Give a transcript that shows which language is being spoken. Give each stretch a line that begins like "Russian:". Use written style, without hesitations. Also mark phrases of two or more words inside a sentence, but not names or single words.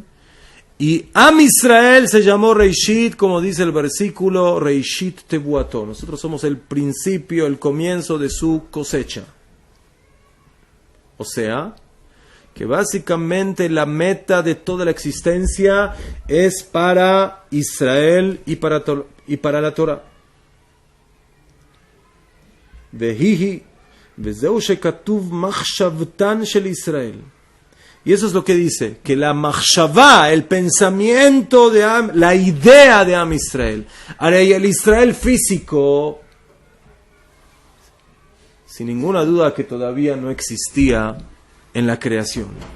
Spanish: Y Am Israel se llamó Reishit, como dice el versículo,
Hebrew: ראשית תבואתו.
Spanish: Nosotros somos el principio, el comienzo de su cosecha. O sea, que básicamente la meta de toda la existencia es para Israel y para la Torah.
Hebrew: והיא, וזהו שכתוב מחשבתן של ישראל.
Spanish: Y eso es lo que dice, que la machshavá, el pensamiento de Am, la idea de Am Israel, ahora el Israel físico, sin ninguna duda que todavía no existía en la creación.